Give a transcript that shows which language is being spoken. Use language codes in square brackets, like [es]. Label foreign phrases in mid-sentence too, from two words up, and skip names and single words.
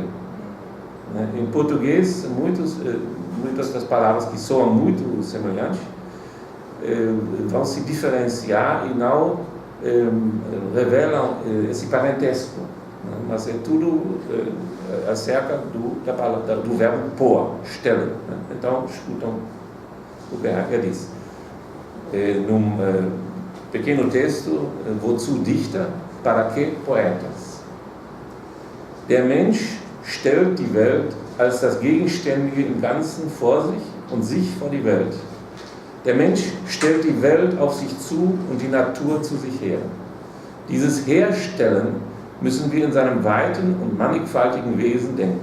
[pt] Em português, muitas das palavras que soam muito semelhantes vão se diferenciar e não revelam esse parentesco, mas é tudo acerca do verbo pôr, stellen. Então, escutam o que Heidegger diz. Num pequeno texto, [de] wozu Dichter, [pt] para que Poetas? [de] Der Mensch stellt die Welt als das Gegenständige im Ganzen vor sich und sich vor die Welt. Der Mensch stellt die Welt auf sich zu und die Natur zu sich her. Dieses Herstellen müssen wir in seinem weiten und mannigfaltigen Wesen denken.